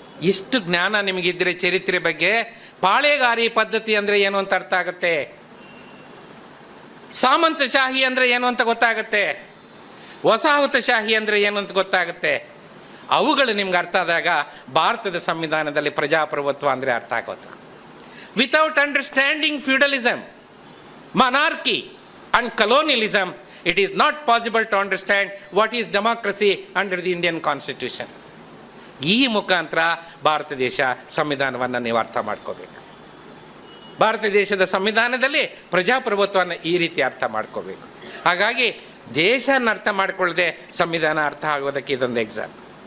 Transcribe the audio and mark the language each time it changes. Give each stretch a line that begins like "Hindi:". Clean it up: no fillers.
Kannada: ಇಷ್ಟು ಜ್ಞಾನ ನಿಮಗಿದ್ರೆ ಚರಿತ್ರೆ ಬಗ್ಗೆ, ಪಾಳೆಗಾರಿ ಪದ್ಧತಿ ಅಂದರೆ ಏನು ಅಂತ ಅರ್ಥ ಆಗುತ್ತೆ, ಸಾಮಂತಶಾಹಿ ಅಂದರೆ ಏನು ಅಂತ ಗೊತ್ತಾಗುತ್ತೆ, ವಸಾಹತುಶಾಹಿ ಅಂದರೆ ಏನು ಅಂತ ಗೊತ್ತಾಗುತ್ತೆ. ಅವುಗಳು ನಿಮ್ಗೆ ಅರ್ಥ ಆದಾಗ ಭಾರತದ ಸಂವಿಧಾನದಲ್ಲಿ ಪ್ರಜಾಪ್ರಭುತ್ವ ಅಂದರೆ ಅರ್ಥ ಆಗುತ್ತೆ.
English: Without understanding feudalism, monarchy and colonialism, it is not possible to understand what is democracy under the Indian Constitution.
Kannada: ಈ ಮುಖಾಂತರ ಭಾರತ ದೇಶ ಸಂವಿಧಾನವನ್ನು ನೀವು ಅರ್ಥ ಮಾಡ್ಕೋಬೇಕು. ಭಾರತ ದೇಶದ ಸಂವಿಧಾನದಲ್ಲಿ ಪ್ರಜಾಪ್ರಭುತ್ವವನ್ನು ಈ ರೀತಿ ಅರ್ಥ ಮಾಡ್ಕೋಬೇಕು. ಹಾಗಾಗಿ ದೇಶನ ಅರ್ಥ ಮಾಡ್ಕೊಳ್ಳದೆ ಸಂವಿಧಾನ ಅರ್ಥ ಆಗೋದಕ್ಕೆ ಇದೊಂದು ಎಕ್ಸಾಂಪಲ್.